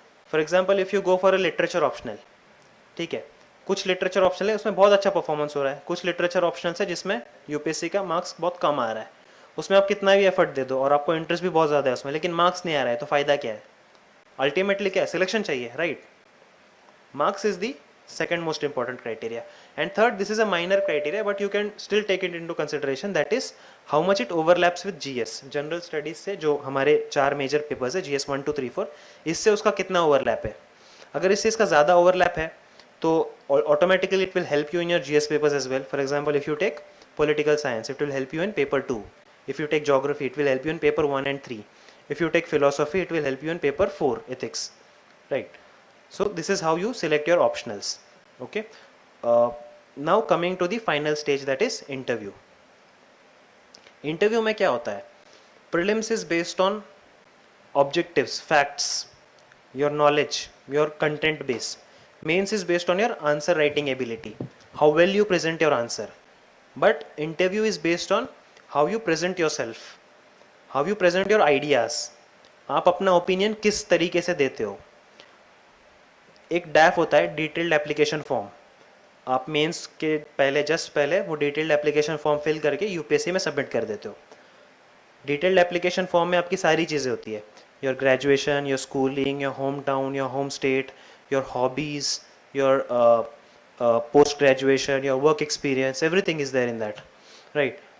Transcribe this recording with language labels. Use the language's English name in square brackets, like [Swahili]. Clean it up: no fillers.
[English] for example if you go for a literature optional, [Hindi] ठीक है, कुछ लिटरेचर ऑप्शनल है उसमें बहुत अच्छा परफॉर्मेंस हो रहा है, कुछ लिटरेचर ऑप्शनल है जिसमें यूपीएससी का मार्क्स बहुत कम आ रहा है. उसमें आप कितना भी एफर्ट दे दो और आपको इंटरेस्ट भी बहुत ज़्यादा है उसमें, लेकिन मार्क्स नहीं आ रहा है, तो फ़ायदा क्या है? अल्टीमेटली क्या है? सिलेक्शन चाहिए, right? [English] Marks is the second most important criteria. And third, this is a minor criteria, but you can still take it into consideration, that is how much it overlaps with GS, [Hindi] general studies से जो हमारे 4 major papers है, GS 1 2 3 4, इससे उसका कितना overlap है. अगर इससे इसका ज़्यादा ओवरलैप है तो [English] Automatically it will help you in your GS papers as well. For example if you take political science, it will help you in paper 2. If you take geography, it will help you in paper 1 and 3. If you take philosophy, it will help you in paper 4, ethics, right? So this is how you select your optionals. Okay, now coming to the final stage, that is interview. [Hindi] Interview में क्या होता है? [English] Prelims is based on objectives, facts, your knowledge, your content base. Mains is based on your answer writing ability, how well you present your answer. But interview is based on how you present yourself, how you present your ideas. [Hindi] आप अपना opinion किस तरीके से देते हो. एक डैफ होता है, डिटेल्ड एप्लीकेशन फॉर्म. आप मेंस के पहले, जस्ट पहले वो डिटेल्ड एप्लीकेशन फॉर्म फिल करके यूपीएससी में सबमिट कर देते हो. डिटेल्ड एप्लीकेशन फॉर्म में आपकी सारी चीज़ें होती है, [English] Your graduation, your schooling, your home town, your home state, your hobbies, your post graduation, your work experience, everything is there in that, right?